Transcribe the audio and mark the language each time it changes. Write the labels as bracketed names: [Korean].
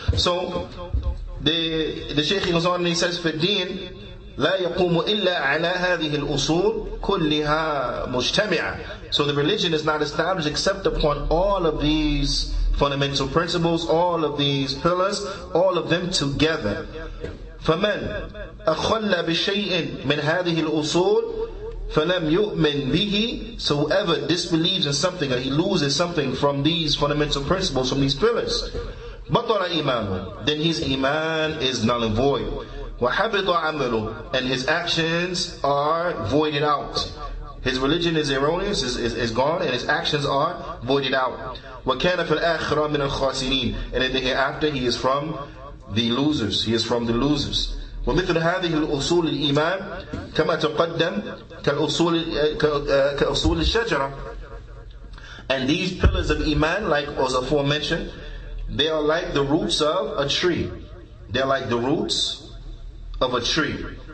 [English] So the Shaykh goes on and he says, "For deen [Arabic] لا يقوم إلا على هذه الأصول كلها مجتمعة." [English] So the religion is not established except upon all of these fundamental principles, all of these pillars, all of them together. [Arabic] فمن أخل بشيء من هذه الأصول فلم يؤمن به. [English] So whoever disbelieves in something, or he loses something from these fundamental principles, from these pillars, [Arabic] بطل إيمانه, [English] then his iman is null and void. [Arabic] وَحَبِطَ عَمَلُهُ, [English] and his actions are voided out. His religion is erroneous, is gone, and his actions are voided out. [Arabic] وَكَانَ فِي الْآخِرَةِ مِنَ الْخَاسِرِينَ, [English] and in the hereafter he is from the losers. He is from the losers. [Arabic] ومثل هذه الأصول الإيمان كما تقدم كأصول الشجرة. [English] And these pillars of Iman, like was aforementioned, they are like the roots of a tree. They are like the roots of a tree.